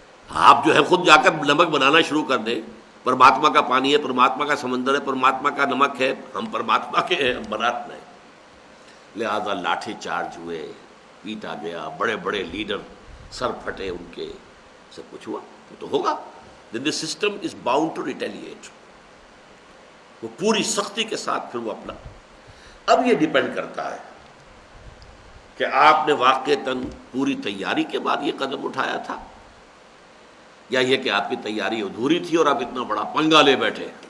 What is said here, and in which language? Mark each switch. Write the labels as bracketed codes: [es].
[ur] آپ جو ہے خود جا کر نمک بنانا شروع کر دیں. پرماتما کا پانی ہے، پرماتما کا سمندر ہے، پرماتما کا نمک ہے، ہم پرماتما کے ہیں، ہم بناتے ہیں. لہذا لاٹھی چارج ہوئے، پیٹا گیا، بڑے بڑے لیڈر سر پھٹے ان کے، سب کچھ ہوا. وہ تو ہوگا. [en] then the system is bound to retaliate. [ur] وہ پوری سختی کے ساتھ پھر وہ اپنا. اب یہ ڈیپینڈ کرتا ہے کہ آپ نے واقعتاً پوری تیاری کے بعد یہ قدم اٹھایا تھا یا یہ کہ آپ کی تیاری ادھوری تھی اور آپ اتنا بڑا پنگا لے بیٹھے.